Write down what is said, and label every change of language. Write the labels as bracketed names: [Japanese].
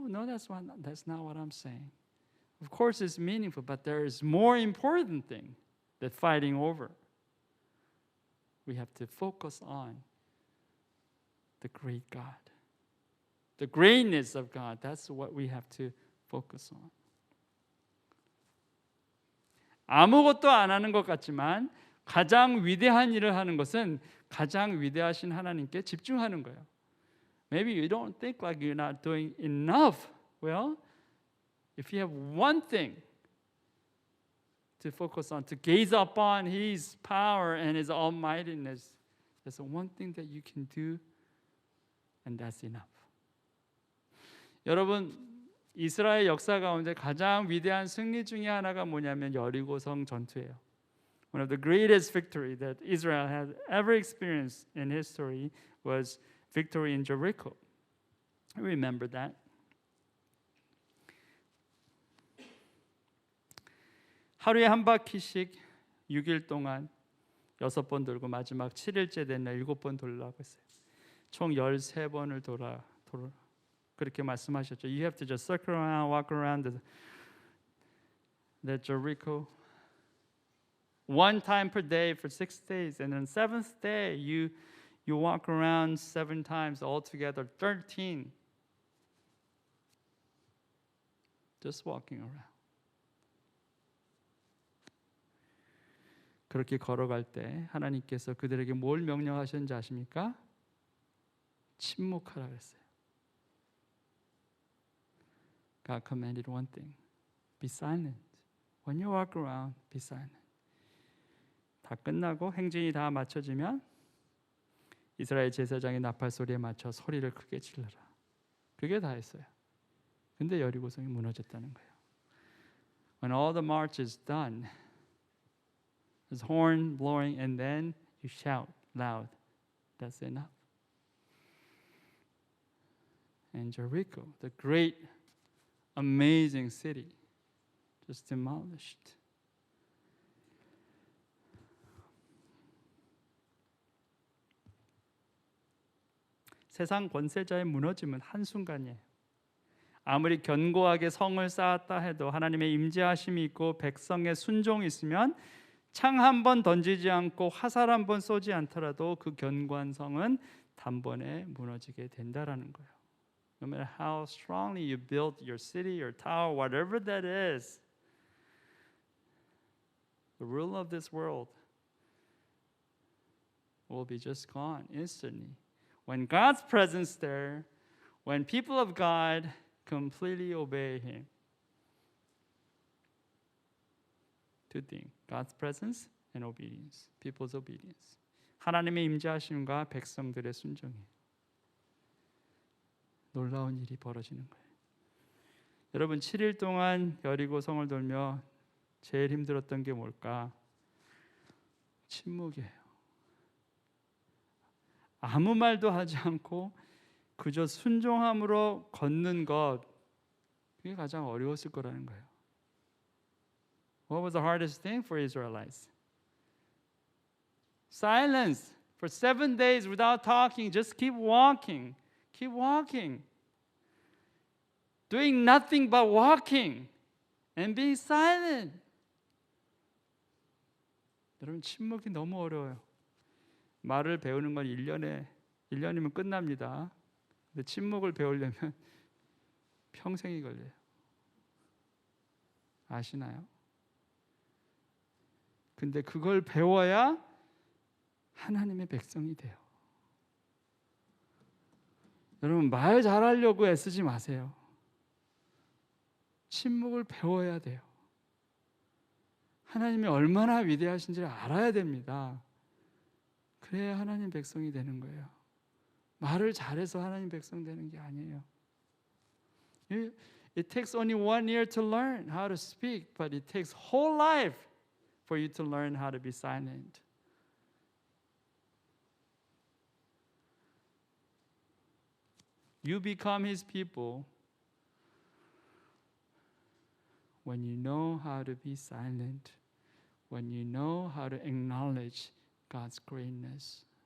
[English] No, that's not what I'm saying. Of course it's meaningful, but there is more important thing than fighting over. We have to focus on the great God. The greatness of God. That's what we have to focus on. [Korean] 아무것도 안 하는 것 같지만 가장 위대한 일을 하는 것은 가장 위대하신 하나님께 집중하는 거예요. [English] Maybe you don't think like you're not doing enough. Well, if you have one thing to focus on, to gaze upon His power and His almightiness, there's one thing that you can do, and that's enough. [Korean] 여러분, 이스라엘 역사 가운데 가장 위대한 승리 중에 하나가 뭐냐면 여리고성 전투예요. [English] One of the greatest victory that Israel has ever experienced in history was victory in Jericho. Remember that. [Korean] 하루에 한 바퀴씩 6일 동안 6번 돌고 마지막 7일째 된 날 7번 돌라고 했어요. 총 13번을 돌아 그렇게 말씀하셨죠. [English] You have to just circle around, walk around the Jericho one time per day for 6 days, and on 7th day you walk around 7 times, altogether 13. Just walking around. [Korean] 그렇게 걸어갈 때 하나님께서 그들에게 뭘 명령하셨는지 아십니까? 침묵하라 그랬어요. [English] God commanded one thing. Be silent. When you walk around, be silent. [Korean] 다 끝나고 행진이 다 마쳐지면 이스라엘 제사장의 나팔 소리에 맞춰 소리를 크게 질러라. 그게 다 했어요. 근데 여리고성이 무너졌다는 거예요. [English] When all the march is done, there's horn blowing, and then you shout loud. That's enough. And Jericho, the great, amazing city, just demolished. [Korean] 세상 권세자의 무너짐은 한순간이에요. 아무리 견고하게 성을 쌓았다 해도 하나님의 임재하심이 있고 백성의 순종이 있으면 창 한 번 던지지 않고 화살 한 번 쏘지 않더라도 그 견고한 성은 단번에 무너지게 된다라는 거예요. [English] No matter how strongly you build your city, your tower, whatever that is, the rule of this world will be just gone instantly. When God's presence there, when people of God completely obey Him. Two things, God's presence and obedience, people's obedience. [Korean] 하나님의 임재하심과 백성들의 순종이에요. 놀라운 일이 벌어지는 거예요. 여러분 7일 동안 여리고성을 돌며 제일 힘들었던 게 뭘까? 침묵이에요. 아무 말도 하지 않고 그저 순종함으로 걷는 것, 그게 가장 어려웠을 거라는 거예요. [English] What was the hardest thing for Israelites? Silence for 7 days without talking. Just keep walking. Keep walking. Doing nothing but walking and being silent. [Korean] 여러분 침묵이 너무 어려워요. 말을 배우는 건 1년이면 끝납니다. 근데 침묵을 배우려면 평생이 걸려요. 아시나요? 근데 그걸 배워야 하나님의 백성이 돼요. 여러분 말 잘하려고 애쓰지 마세요. 침묵을 배워야 돼요. 하나님이 얼마나 위대하신지를 알아야 됩니다. 그래야 하나님 백성이 되는 거예요. 말을 잘해서 하나님 백성 되는 게 아니에요. [English] It takes only 1 year to learn how to speak, but it takes whole life for you to learn how to be silent. You become His people when you know how to be silent, when you know how to acknowledge God's greatness.